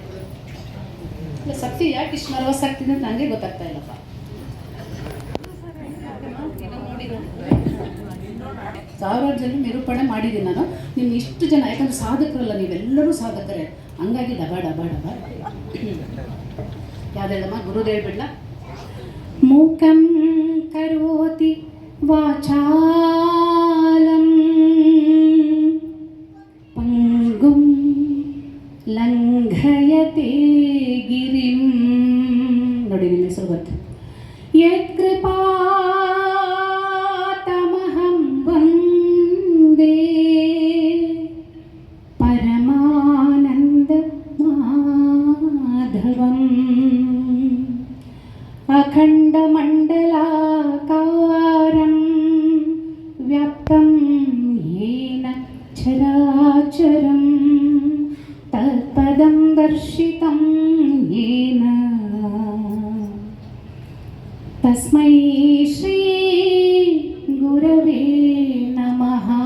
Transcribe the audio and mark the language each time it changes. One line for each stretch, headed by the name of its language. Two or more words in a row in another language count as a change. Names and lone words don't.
Kannada: ಇಲ್ಲ ಸತ್ಯ ಯಾಕೆ ಇಷ್ಟು ನರ್ವಸ್ ಆಗ್ತಿದೆ ಅಂತ ನನಗೆ ಗೊತ್ತಾಗ್ತಾ ಇಲ್ಲಪ್ಪ. ಸಾವಿರಾರು ಜನ ನಿರೂಪಣೆ ಮಾಡಿದ್ದೀನಿ ನಾನು. ನಿಮ್ಮ ಇಷ್ಟು ಜನ, ಯಾಕಂದ್ರೆ ಸಾಧಕರಲ್ಲ ನೀವೆಲ್ಲರೂ ಸಾಧಕರೇ, ಹಂಗಾಗಿ ಡಬ ಯಾವ್ದೇಳಮ್ಮ, ಗುರುದು ಹೇಳ್ಬಿಡ್ಲ.
Sanskrit: ಮೂಕಂ ಕರೋತಿ ವಾಚಾಲಂ ಪಂಗುಂ ಲಂಘಯತೆ ಗಿರಿಂ.
Kannada: ನೋಡಿ ನಿಮ್ಮ ಹೆಸರು ಗೊತ್ತು.
Sanskrit: ಯತ್ಕೃಪಾತಮಹಂ ವಂದೇ ಪರಮಾನಂದ ಮಾಧವಂ ಅಖಂಡಮಂಡಲಾಕಾರಂ ವ್ಯಾಪ್ತಂ ಯೇನ ಚರಾಚರಂ ತತ್ಪದಂ ದರ್ಶಿತಂ ಯೇನ ತಸ್ಮೈ ಶ್ರೀ ಗುರವೇ ನಮಃ.